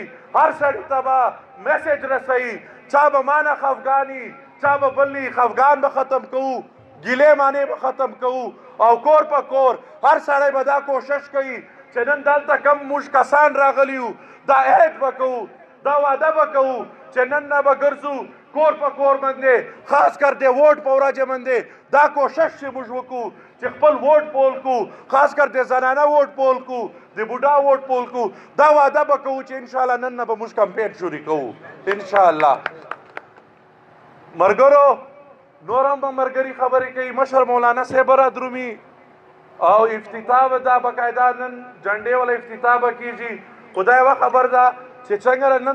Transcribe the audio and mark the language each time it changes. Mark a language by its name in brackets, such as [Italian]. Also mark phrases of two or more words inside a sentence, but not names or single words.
[Pashto] هر سړي ته به میسج رسوي چا به مانه خفګاني چا به بلی خفګان به ختم کوو ګیلې مانې به ختم کوو او کور په کور هر سړی به دا کوشش کوي چې نن دلته کم موږ کسان راغلی یو دا عهد به کوو دا وعده به کوو چې نن نه به ګرځو کور په کور باندې خاص کر د ووټ په ورځ باندې دا کوشش چې موږ وکړو چې خپل ووټ پول کو خاص کر د زنانه ووټ پول کو د بوډا ووټ پول کو دا وعده به کوو چې [Arabic] ان شاء الله [Pashto] نن نه به موږ کمپین شروع کوو [Arabic] ان شاء الله [Pashto] مرګرو نور هم به مرګري خبرې کوي مشر مولانا صاحب را درومي او افتتاح به دا باقاعده نن جنډې والا افتتاح به کېږي خدای وا خبر ده چې څنګه نن